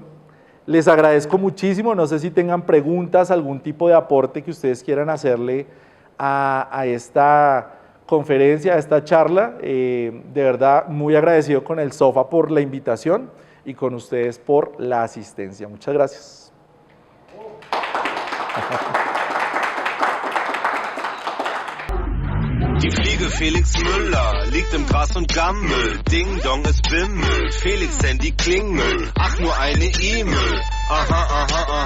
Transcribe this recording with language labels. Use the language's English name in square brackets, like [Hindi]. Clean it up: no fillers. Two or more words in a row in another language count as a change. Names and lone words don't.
[Spanish] Les agradezco muchísimo, no sé si tengan preguntas, algún tipo de aporte que ustedes quieran hacerle a esta conferencia, a esta charla. De verdad, muy agradecido con el SOFA por la invitación y con ustedes por la asistencia. Muchas gracias. [German] Die Fliege Felix Müller liegt im Gras und Gammel. Ding Dong, es bimmelt. Felix Handy klingelt. Ach, nur eine E-Mail. Aha, aha, aha.